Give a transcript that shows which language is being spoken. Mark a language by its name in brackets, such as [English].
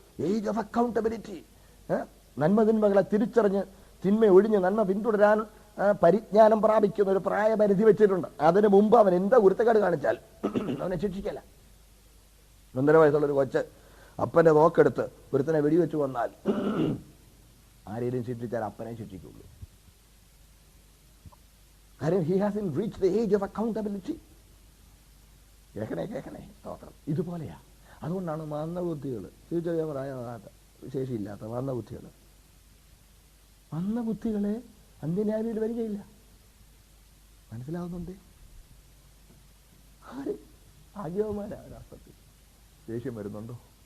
[Malayalam] Age of accountability. നന്മതിന്മകളെ തിരിച്ചറിഞ്ഞ് തിന്മ ഒഴിഞ്ഞ് നന്മ പിന്തുടരാൻ പരിജ്ഞാനം പ്രാപിക്കുന്ന ഒരു പ്രായപരിധി വെച്ചിട്ടുണ്ട്. അതിനു മുമ്പ് അവൻ എന്താ കുരുത്തക്കേട് കാണിച്ചാൽ അവനെ ശിക്ഷിക്കല. 1.5 വയസ്സുള്ളൊരു കൊച്ച് അപ്പന്റെ നോക്കെടുത്ത് ഒരുത്തനെ വെടിവെച്ച് വന്നാൽ ആരെയും ശിക്ഷിച്ചാൽ അപ്പനെ ശിക്ഷിക്കുള്ളൂ. കാര്യം [English] he hasn't reached the age of accountability. [Malayalam] കേൾക്കണേ സ്തോത്രം. ഇതുപോലെയാ. അതുകൊണ്ടാണ് മന്ദബുദ്ധികൾ, തിരിച്ചറിയാൻ പ്രായമാകാത്ത ശേഷിയില്ലാത്ത മന്ദബുദ്ധികളെ അന്ത്യന്യായവിധിയിൽ വരികയില്ല. മനസ്സിലാവുന്നുണ്ട്? ആര് ഭാഗ്യവന്മാരാ രാഷ്ട്രത്തിൽ. ദേഷ്യം വരുന്നുണ്ടോ?